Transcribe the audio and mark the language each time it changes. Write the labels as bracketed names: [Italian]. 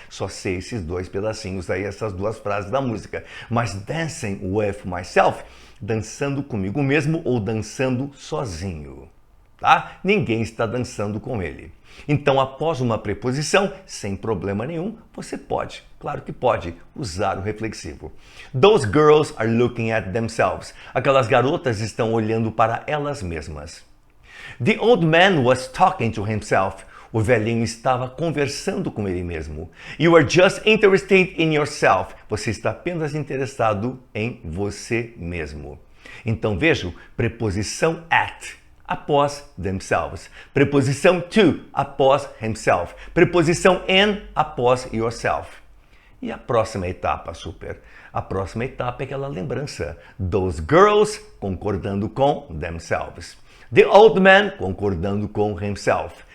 [Portuguese] Só sei esses dois pedacinhos aí, essas duas frases da música. Mas [English] dancing with myself, [Portuguese] dançando comigo mesmo ou dançando sozinho, tá? Ninguém está dançando com ele. Então, após uma preposição, sem problema nenhum, você pode, claro que pode, usar o reflexivo. [English] Those girls are looking at themselves. [Portuguese] Aquelas garotas estão olhando para elas mesmas. [English] The old man was talking to himself. [Portuguese] O velhinho estava conversando com ele mesmo. [English] You are just interested in yourself. [Portuguese] Você está apenas interessado em você mesmo. Então, veja, preposição at após themselves. Preposição to após himself. Preposição in após yourself. E a próxima etapa, super? A próxima etapa é aquela lembrança. Those girls concordando com themselves. The old man concordando com himself.